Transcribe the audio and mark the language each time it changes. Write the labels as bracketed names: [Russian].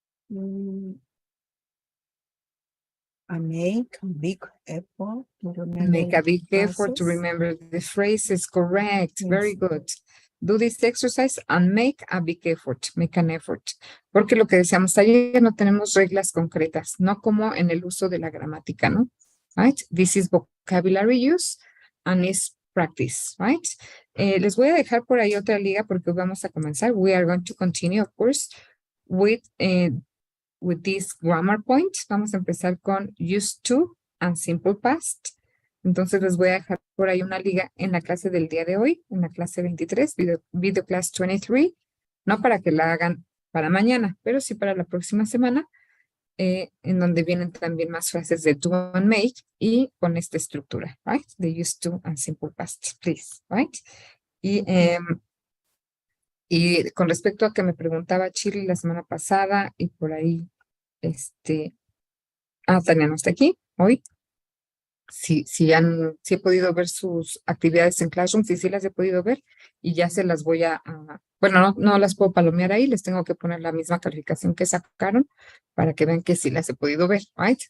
[English] Mm, I make a big effort to remember Make a big effort to phrases. remember the phrases. Correct. Very Yes. good. Do this exercise and make a big effort. Make an effort. [Spanish] Porque lo que decíamos ayer, no tenemos reglas concretas, no como en el uso de la gramática, ¿no? [English] Right? This is vocabulary use and is practice, right? [Spanish] Les voy a dejar por ahí otra liga porque vamos a comenzar. [English] We are going to continue, of course, with this grammar point. [Spanish] Vamos a empezar con [English] used to and simple past. [Spanish] Entonces les voy a dejar por ahí una liga en la clase del día de hoy, en la clase 23, video class 23, no para que la hagan para mañana, pero sí para la próxima semana, en donde vienen también más frases de [English] do and make [Spanish] y con esta estructura, right? [English] The used to and simple past, please, right? [Spanish] Y con respecto a que me preguntaba Chile la semana pasada y por ahí, Tania no está aquí hoy. Si he podido ver sus actividades en Classroom, sí las he podido ver y ya se las voy bueno, no las puedo palomear ahí, les tengo que poner la misma calificación que sacaron para que vean que sí las he podido ver, [English] right?